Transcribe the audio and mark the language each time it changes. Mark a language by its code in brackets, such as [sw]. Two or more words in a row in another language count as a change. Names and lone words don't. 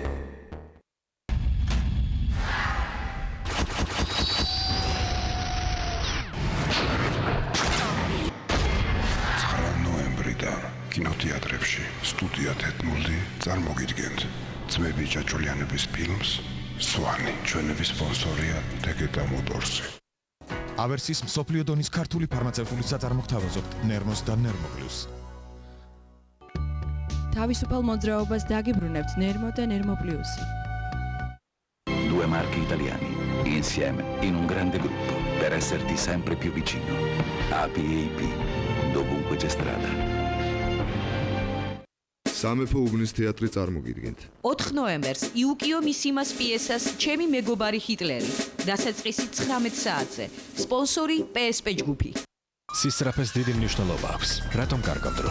[ka] კინოთეატრებში სტუდია თეთნული წარმოგიდგენთ ძმები ჭაჭულიანების ფილმს სვანი. ჩვენების სპონსორია Tegeta Motors. ავერსის მსოფლიო დონის ქართული ფარმაცევტული საწარმო გთავაზობთ ნერმოს და ნერმოპლუს. თავისუფალ მოძრაობას დაგიბრუნებთ ნერმო და ნერმოპლუსი. [it] Due marchi italiani, insieme, in un grande gruppo, per esserti sempre più vicino. APAP, dovunque c'è strada. [ka] სამეფო უბნის თეატრი წარმოგიდგენთ. 4 ნოემბერს იუკიო მისიმას პიესას ჩემი მეგობარი ჰიტლერი. დასაწყისი 19 საათზე. სპონსორი PSP ჯგუფი. სისწრაფეს დიდი მნიშვნელობა აქვს. რატომ კარგავ დროს?